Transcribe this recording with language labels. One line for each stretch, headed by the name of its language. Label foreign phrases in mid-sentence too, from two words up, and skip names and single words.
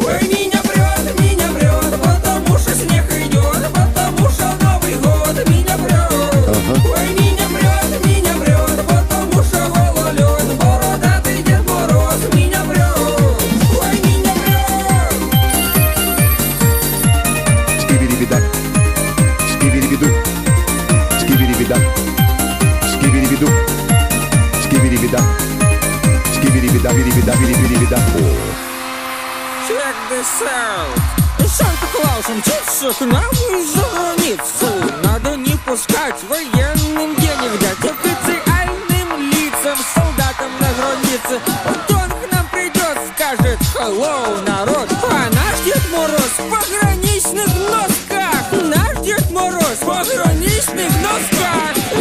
Russian: Ой, меня прет, потому что снег идет, потому что Новый год меня прет. Ой, меня прет, потому что гололед, бородатый Дед Мороз меня прет. Ой, меня прет. Скибиди-бида, скибиди-биду, скибиди-бида, скибиди-биду, скибиди-бида, скибиди-бида, биди-бида, биди-бида.
English: Check this out.
Russian: Санта-Клаус мчится к нам из-за границы. Надо не пускать военным денег дать, официальным лицам, солдатам на границе. Вот он к нам придет, скажет hello, народ. А наш Дед Мороз в пограничных носках. Наш Дед Мороз в пограничных носках.